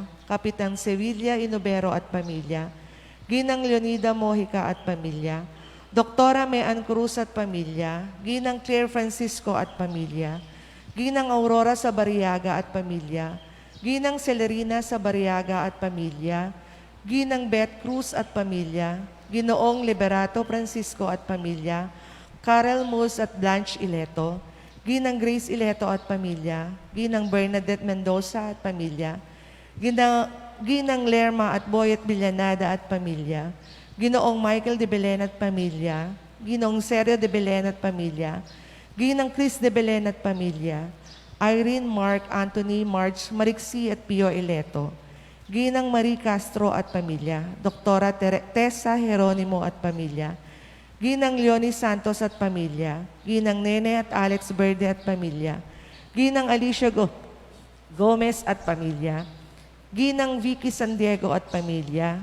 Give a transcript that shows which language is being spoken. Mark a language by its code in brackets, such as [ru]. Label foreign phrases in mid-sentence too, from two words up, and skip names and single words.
[tl] Kapitan Sevilla Inobero at pamilya, Ginang Leonida Mojica at pamilya, Doktora Mean Cruz at pamilya, Ginang Claire Francisco at pamilya, Ginang Aurora Sabariaga at pamilya, Ginang Celerina Sabariaga at pamilya, Ginang Beth Cruz at pamilya, Ginoong Liberato Francisco at pamilya, Karel Mus at Blanche Ileto, Ginang Grace Ileto at pamilya, Ginang Bernadette Mendoza at pamilya, Ginang Lerma at Boyet Villanada at pamilya, Ginoong Michael de Belen at pamilya, Ginoong Sergio de Belen at pamilya, Ginang Chris de Belen at pamilya, Irene, Mark, Anthony, Marge, Marixie at Pio Ileto, Ginang Marie Castro at pamilya, Doktora Tessa Jeronimo at pamilya, Ginang Leonie Santos at pamilya, Ginang Nene at Alex Verde at pamilya, Ginang Alicia Gomez at pamilya, Ginang Vicky San Diego at pamilya,